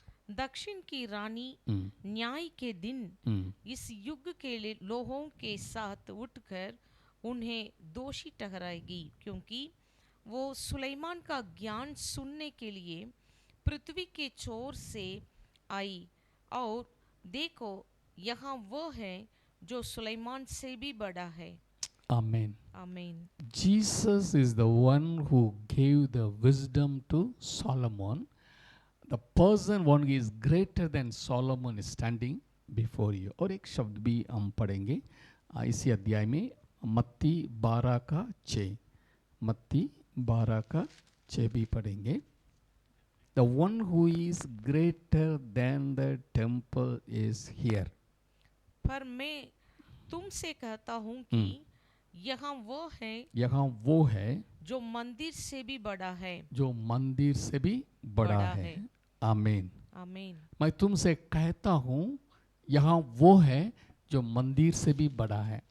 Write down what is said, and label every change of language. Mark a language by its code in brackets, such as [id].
[hi] दक्षिण की रानी न्याय के दिन इस युग के लोगों के साथ उठकर उन्हें दोषी ठहराएगी, क्योंकि वो सुलेमान का ज्ञान सुनने के लिए पृथ्वी के छोर से आई। और देखो, यहाँ वो है जो सुलेमान से भी बड़ा है। आमीन। आमीन। [en] Jesus is the one who gave the wisdom to Solomon. The person one who is greater than Solomon is standing before you. [hi] और एक शब्द भी हम पढ़ेंगे इसी अध्याय में, मत्ती 12 का 6। मत्ती 12 का 6 भी पढ़ेंगे। [en] The one who is greater than the temple is here. [hi] पर मैं तुमसे कहता हूँ कि यहाँ वो है जो मंदिर से भी बड़ा है। जो मंदिर से भी बड़ा है। आमीन। आमीन। मैं तुमसे कहता हूँ, यहाँ वो है जो मंदिर से भी बड़ा है।